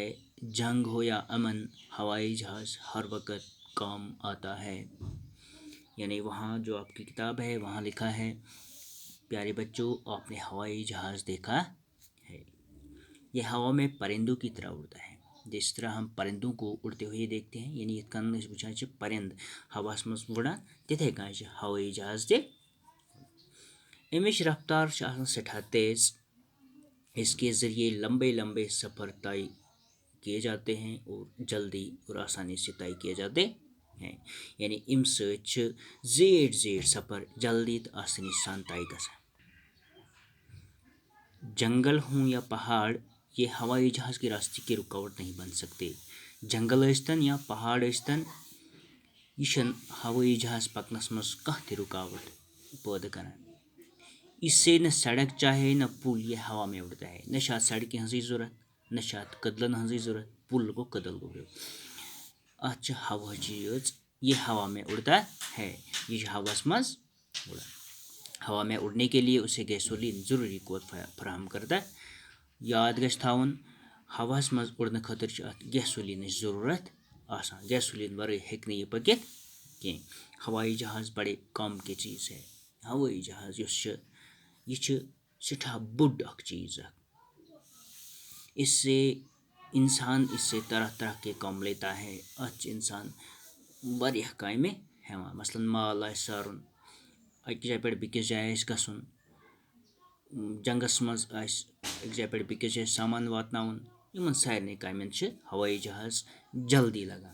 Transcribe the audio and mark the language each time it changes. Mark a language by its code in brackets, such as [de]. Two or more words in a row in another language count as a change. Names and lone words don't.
[ur] جنگ ہو یا امن، ہوائی جہاز ہر وقت کام آتا ہے۔ یعنی وہاں جو آپ کی کتاب ہے وہاں لکھا ہے، پیارے بچوں آپ نے ہوائی جہاز دیکھا ہے، یہ ہوا میں پرندوں کی طرح اڑتا ہے۔ جس طرح ہم پرندوں کو اڑتے ہوئے دیکھتے ہیں، [ks] یعنی یتھ کن وچھان چھ پرند ہواس مز اڑان، تتھے کن چھ ہوائی جہاز تہ۔ امچ رفتار چھ آسان سٹھا تیز۔ [ur] اس کے ذریعے لمبے لمبے سفر طے کیے جاتے ہیں اور جلدی اور آسانی سے طے کیے جاتے ہیں۔ [ks] یعنی ام سۭتۍ چھ زیٖٹھۍ زیٖٹھۍ سفر جلدی تو آسانی سان طے گژھان۔ [ur] جنگل ہوں یا پہاڑ، یہ ہوائی جہاز کے راستے کی رکاوٹ نہیں بن سکتے۔ [ks] جنگل ٲسۍتن یا پہاڑ ٲسۍتن، یہ چھن ہوائی جہاز پکنس مز کانٛہہ تہ رکاوٹ پٲدٕ کران۔ [ur] اس سے نہ سڑک چاہے نہ پل، یہ ہوا میں اڑتا ہے۔ [ks] نہ چھ اتھ سڑکہ ہنزٕچ ضرورت نہ چھ اتھ کدلن ہنزٕچ ضرورت، پل گو کدل گو بیٚیہِ۔ اتھ چھ ہوہٕچ یٲژ، [ur] یہ ہوا میں اڑتا ہے، [ks] یہ چھ ہوس مز اڑان۔ [ur] ہوا میں اڑنے کے لیے اسے گیسولین ضروری قوت فراہم کرتا ہے۔ [ks] یاد گژھِ تھاوُن، ہوس مز اڑنہٕ خٲطرٕ چھ اتھ گیسولینٕچ ضرورت آسان۔ گیسولین ورٲے ہیٚکہِ نہٕ یہِ پٔکِتھ کینٛہہ۔ [ur] ہوائی جہاز بڑے کام کی چیز ہے۔ [ks] ہوائی جہاز یُس چھ یہ چھ سٹھا بوٚڑ اکھ چیز اکھ۔ [ur] اس سے انسان اس سے طرح طرح کے کام لیتا ہے۔ [ks] اتھ چھ انسان واریاہ کامہِ ہیوان، مثلاً مال آسہِ سارُن، اکہِ جایہِ پٮ۪ٹھ بیٚکِس جایہِ آسہِ گژھُن، جنگس مز آسہِ أکِس جایہِ پٮ۪ٹھ بیٚکِس جایہِ سامان واتناوُن، یمن سارنٕے کامٮ۪ن چھ ہوائی جہاز جلدی لگان۔